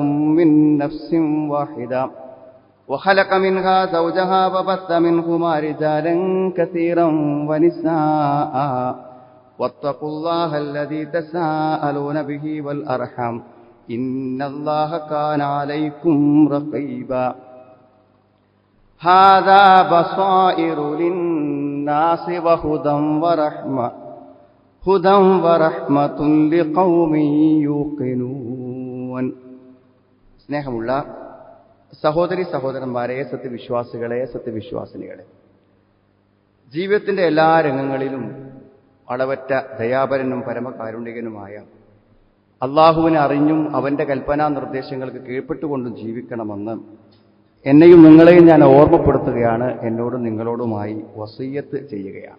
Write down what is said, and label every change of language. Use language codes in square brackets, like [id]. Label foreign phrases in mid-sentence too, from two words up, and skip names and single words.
[ar] من نفس واحدة وخلق منها زوجها وبث منهما رجالا كثيرا ونساء واتقوا الله الذي تساءلون به والأرحام إن الله كان عليكم رقيبا هذا بصائر للناس وهدى ورحمة لقوم يوقنون [ml] സ്നേഹമുള്ള സഹോദരി സഹോദരന്മാരെ, സത്യവിശ്വാസികളെ, സത്യവിശ്വാസിനികളെ, ജീവിതത്തിന്റെ എല്ലാ രംഗങ്ങളിലും അളവറ്റ ദയാപരനും പരമകാരുണികനുമായ അള്ളാഹുവിനെ അറിഞ്ഞും അവന്റെ കൽപ്പനാ നിർദ്ദേശങ്ങൾക്ക് കീഴ്പ്പെട്ടുകൊണ്ടും ജീവിക്കണമെന്ന് എന്നെയും നിങ്ങളെയും ഞാൻ ഓർമ്മപ്പെടുത്തുകയാണ്, എന്നോടും നിങ്ങളോടുമായി വസിയ്യത്ത് ചെയ്യുകയാണ്.